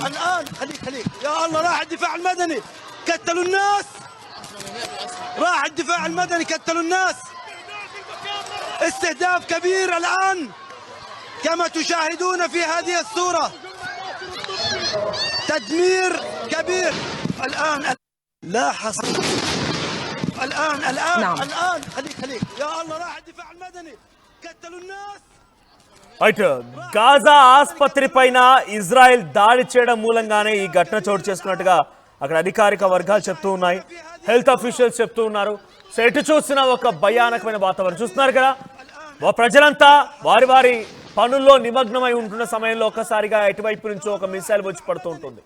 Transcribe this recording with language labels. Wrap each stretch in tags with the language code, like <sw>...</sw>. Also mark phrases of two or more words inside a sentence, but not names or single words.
<ar>الآن خليك يا الله راح الدفاع المدني كتلوا الناس، راح الدفاع المدني كتلوا الناس، استهداف كبير الآن كما تشاهدون في هذه الصورة، تدمير كبير الآن لا حصر الآن نعم. الآن خليك يا الله راح الدفاع المدني كتلوا الناس.</ar> <te>రైట్, గాజా ఆసుపత్రి పైన ఇజ్రాయెల్ దాడి చేయడం మూలంగానే ఈ ఘటన చోటు చేసుకున్నట్టుగా అక్కడ అధికారిక వర్గాలు చెప్తూ ఉన్నాయి,</te> <en>health officials</en> <te>చెప్తూ ఉన్నారు. సో ఎటు చూసినా ఒక భయానకమైన వాతావరణం చూస్తున్నారు కదా. ప్రజలంతా వారి పనుల్లో నిమగ్నమై ఉంటున్న సమయంలో ఒక్కసారిగా ఎటువైపు నుంచో ఒక మిసైల్ వచ్చి పడుతూ ఉంటుంది.</te>